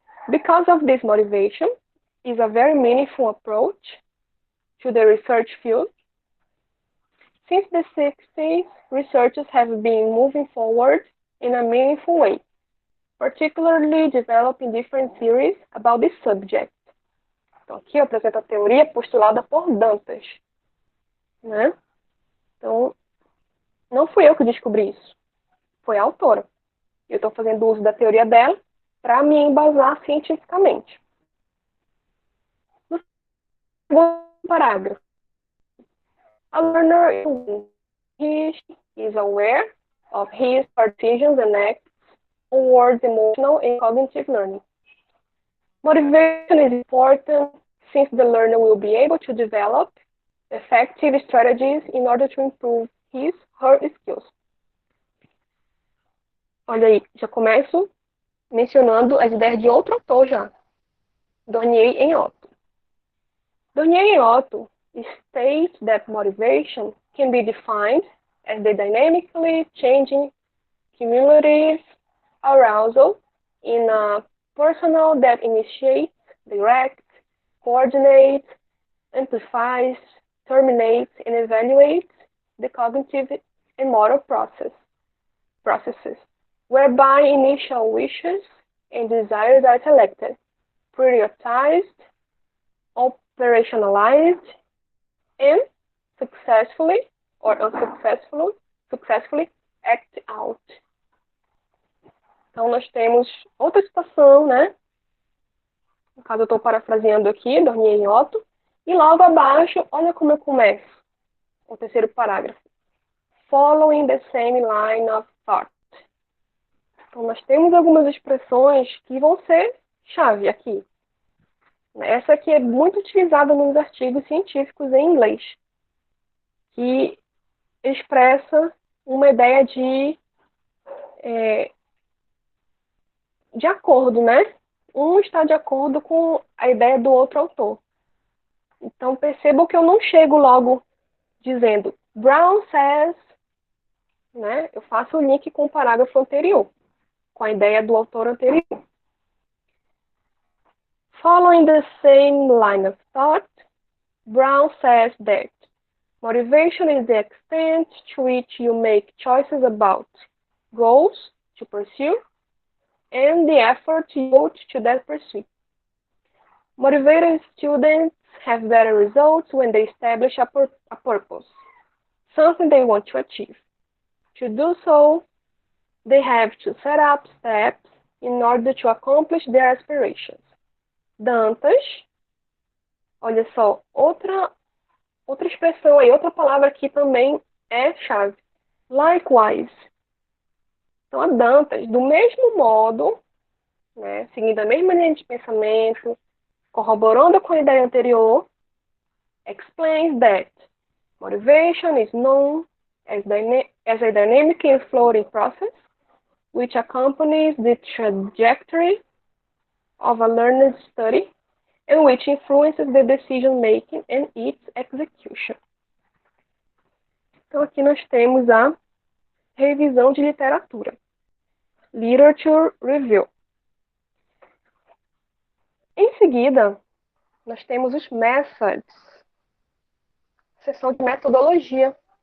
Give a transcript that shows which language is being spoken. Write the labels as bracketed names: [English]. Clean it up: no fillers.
[English] Because of this motivation is a very meaningful approach to the research field. Since the 60s, researchers have been moving forward in a meaningful way, particularly developing different theories about this subject. [Portuguese] Então, aqui eu apresento a teoria postulada por Dantas, né? Então, não fui eu que descobri isso, foi a autora. Eu estou fazendo uso da teoria dela para me embasar cientificamente. No segundo parágrafo, [English] a learner is aware of his decisions and acts towards emotional and cognitive learning. Motivation is important since the learner will be able to develop effective strategies in order to improve her skills. [Portuguese] Olha aí, já começo mencionando as ideias de outro autor já. Dornier e Otto. [English] Dornier e Otto state that motivation can be defined as the dynamically changing cumulative arousal in a personnel that initiates, directs, coordinates, amplifies, terminates, and evaluates the cognitive and motor processes, whereby initial wishes and desires are selected, prioritized, operationalized, and successfully or unsuccessfully act out. [Portuguese] Então, nós temos outra citação, né? No caso, eu estou parafraseando aqui, Dornier e Otto. E logo abaixo, olha como eu começo o terceiro parágrafo. [English] Following the same line of thought. [Portuguese] Então, nós temos algumas expressões que vão ser chave aqui. Essa aqui é muito utilizada nos artigos científicos em inglês, que expressa uma ideia de acordo, né? Um está de acordo com a ideia do outro autor. Então, percebam que eu não chego logo dizendo [English] Brown says, [Portuguese] né? Eu faço o link com o parágrafo anterior, com a ideia do autor anterior. [English] Following the same line of thought, Brown says that motivation is the extent to which you make choices about goals to pursue and the effort you put to that pursuit. Motivated students have better results when they establish a purpose, something they want to achieve. To do so, they have to set up steps in order to accomplish their aspirations. [Portuguese] Dantas, olha só, outra expressão aí, outra palavra aqui também é chave. [English] Likewise. [Portuguese] Então, a Dantas, do mesmo modo, né, seguindo a mesma linha de pensamento, corroborando com a ideia anterior, [English] explains that motivation is known as a dynamic and floating process which accompanies the trajectory of a learner's study and which influences the decision making and its execution. [Portuguese] Então aqui nós temos a revisão de literatura. [English] Literature Review. [Portuguese] Em seguida, nós temos os methods, seção de metodologia.